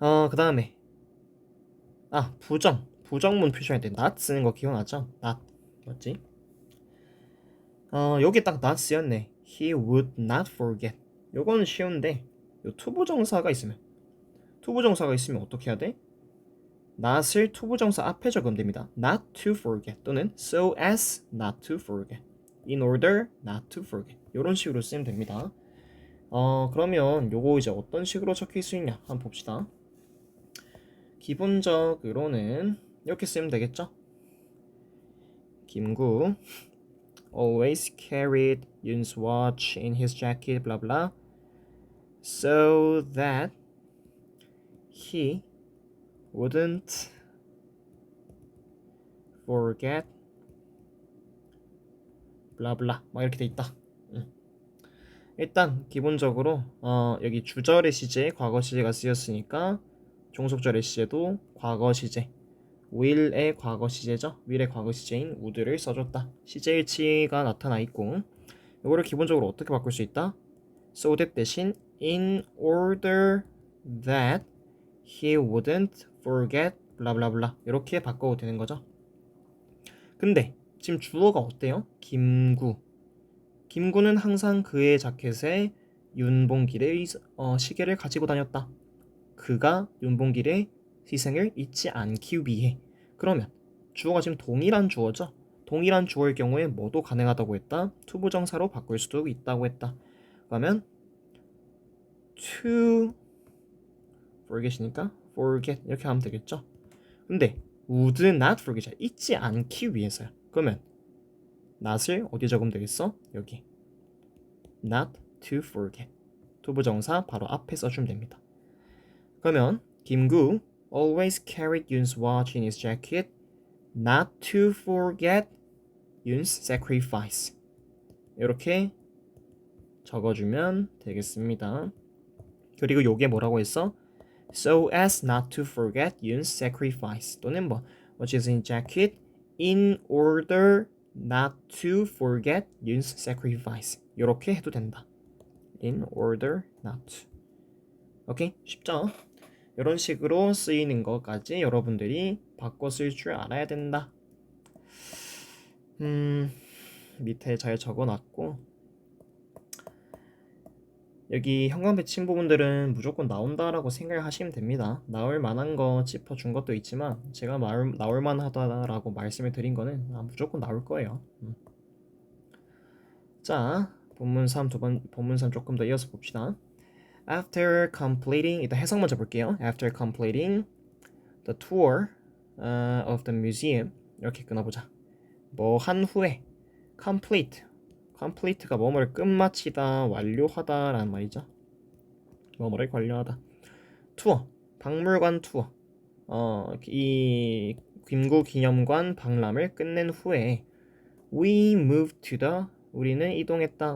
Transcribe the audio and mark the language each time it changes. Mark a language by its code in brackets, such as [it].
[ko] 그 다음에 부정문 표시할 때 not 쓰는 거 기억나죠? not 맞지? 여기 딱 not 쓰였네. [en] He would not forget. [ko] 요거는 쉬운데 요 투부정사가 있으면 어떻게 해야 돼? not을 투부정사 앞에 적으면 됩니다. [en] not to forget 또는 so as not to forget, in order not to forget [ko] 이런 식으로 쓰면 됩니다. 그러면 요거 이제 어떤 식으로 적힐 수 있냐 한번 봅시다. 기본적으로는 이렇게 쓰면 되겠죠. [en] 김구 always carried Yoon's watch in his jacket blah blah so that he wouldn't forget blah blah [ko] 막 이렇게 돼 있다. 일단 기본적으로 여기 주절의 시제에 과거 시제가 쓰였으니까 종속절의 시제도 과거 시제, will의 과거 시제죠. will의 과거 시제인 would를 써줬다. 시제일치가 나타나 있고, 이거를 기본적으로 어떻게 바꿀 수 있다? [en] so that 대신 in order that he wouldn't forget blah blah blah [ko] 이렇게 바꿔도 되는 거죠. 근데 지금 주어가 어때요? 김구는 항상 그의 자켓에 윤봉길의 시계를 가지고 다녔다. 그가 윤봉길의 희생을 잊지 않기 위해. 그러면 주어가 지금 동일한 주어죠. 동일한 주어일 경우에 뭐도 가능하다고 했다. 투부정사로 바꿀 수도 있다고 했다. 그러면 to forget이니까 forget 이렇게 하면 되겠죠. 근데 would not forget 잊지 않기 위해서야. 그러면 not을 어디 적으면 되겠어? 여기 not to forget 투부정사 바로 앞에 써주면 됩니다. [en] 그러면 김구 always carried Yoon's watch in his jacket not to forget Yoon's sacrifice [ko] 이렇게 적어주면 되겠습니다. 그리고 요게 뭐라고 했어? [en] so as not to forget Yoon's sacrifice 또는 which is in jacket in order not to forget Yoon's sacrifice [ko] 이렇게 해도 된다. [en] in order not to. [ko] 오케이? 쉽죠? 이런 식으로 쓰이는 것까지 여러분들이 바꿔 쓸 줄 알아야 된다. 밑에 잘 적어놨고, 여기 형광배치인 부분들은 무조건 나온다라고 생각하시면 됩니다. 나올 만한 거 짚어준 것도 있지만 제가 나올 만하다라고 말씀을 드린 거는 무조건 나올 거예요. 자, 본문 3 조금 더 이어서 봅시다. [en] After completing, [ko] 일단 해석 먼저 볼게요. [en] After completing the tour of the museum [ko] 이렇게 끊어보자. 뭐 한 후에 complete가 뭐뭐를 끝마치다, 완료하다 라는 말이죠. 뭐뭐를 완료하다. 투어, 박물관 투어. 이 김구 기념관 박람을 끝낸 후에 [en] we moved to the [ko] 우리는 이동했다.